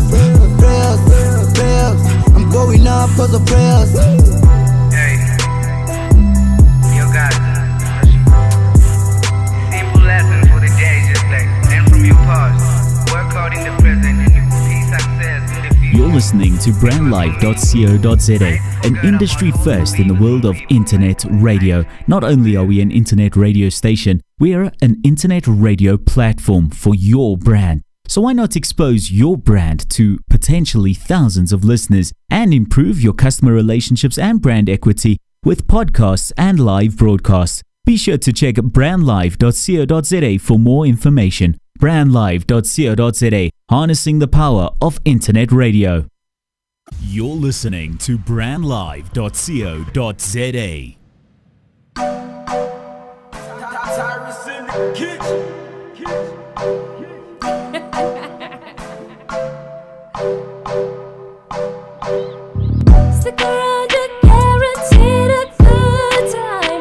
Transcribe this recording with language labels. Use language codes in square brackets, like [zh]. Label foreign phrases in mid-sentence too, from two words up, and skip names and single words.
[en] Prayers, prayers. I'm going up cause of prayers. Hey, yo guys, simple lesson for the day, just like learn from your past, work hard in the present, and you will see success in the future. You're listening to brandlife.co.za, an industry first in the world of internet radio. Not only are we an internet radio station, we are an internet radio platform for your brand. So why not expose your brand to potentially thousands of listeners and improve your customer relationships and brand equity with podcasts and live broadcasts? Be sure to check brandlive.co.za for more information. brandlive.co.za, harnessing the power of internet radio. You're listening to brandlive.co.za. Stick around, you're guaranteed a good time.